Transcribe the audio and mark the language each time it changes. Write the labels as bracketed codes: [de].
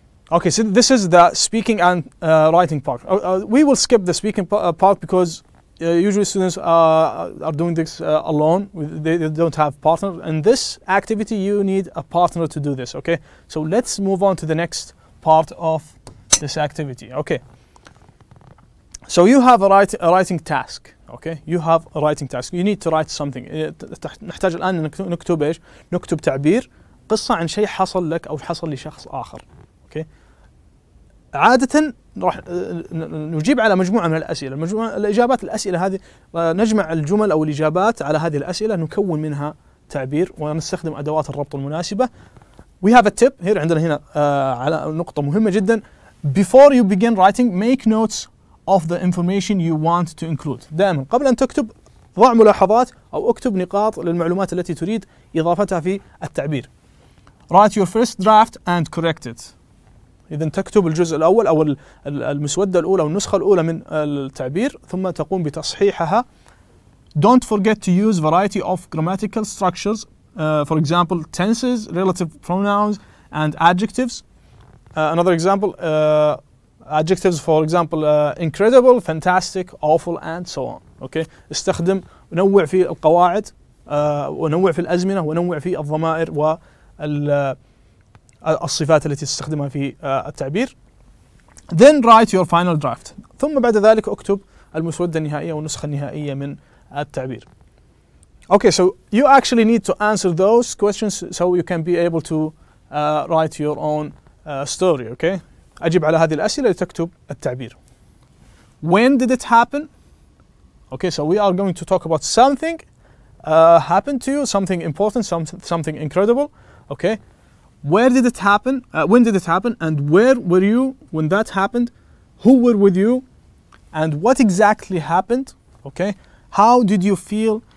[en] Okay, so this is the speaking and writing part. We will skip the speaking part because usually students are doing this alone. They don't have partner. In this activity, you need a partner to do this. Okay, so let's move on to the next part of this activity. Okay, so you have a writing task. Okay, you have a writing task. You need to write something. [ar] نحتاج الآن نكتب إيش؟ نكتب تعبير قصة عن شيء حصل لك أو حصل لشخص آخر. [en] Okay. [ar] عادة راح نجيب على مجموعة من الأسئلة. الإجابات الأسئلة هذه نجمع الجمل أو الإجابات على هذه الأسئلة، نكون منها تعبير ونستخدم أدوات الربط المناسبة. [en] We have a tip here. [ar] عندنا هنا على نقطة مهمة جدا. [en] Before you begin writing, make notes of the information you want to include. [ar] دائما قبل أن تكتب ضع ملاحظات أو اكتب نقاط للمعلومات التي تريد إضافتها في التعبير. [en] Write your first draft and correct it. [ar] إذا تكتب الجزء الأول أو المسودة الأولى أو النسخة الأولى من التعبير ثم تقوم بتصحيحها. [en] Don't forget to use variety of grammatical structures. For example, tenses, relative pronouns, and adjectives. Another example, adjectives, for example, incredible, fantastic, awful, and so on. Okay. [ar] استخدم ونوع في القواعد، ونوع في الازمنه، ونوع في الضمائر والصفات التي تستخدمها في التعبير. [en] Then write your final draft. [ar] ثم بعد ذلك اكتب المسودة النهائية والنسخة النهائية من التعبير. [en] Okay, so you actually need to answer those questions so you can be able to write your own story. Okay. [ar] أجب على هذه الأسئلة لتكتب التعبير. [en] When did it happen? Okay, so we are going to talk about something happened to you, something important, something incredible. Okay. Where did it happen? When did it happen? And where were you when that happened? Who were with you? And what exactly happened? Okay. How did you feel?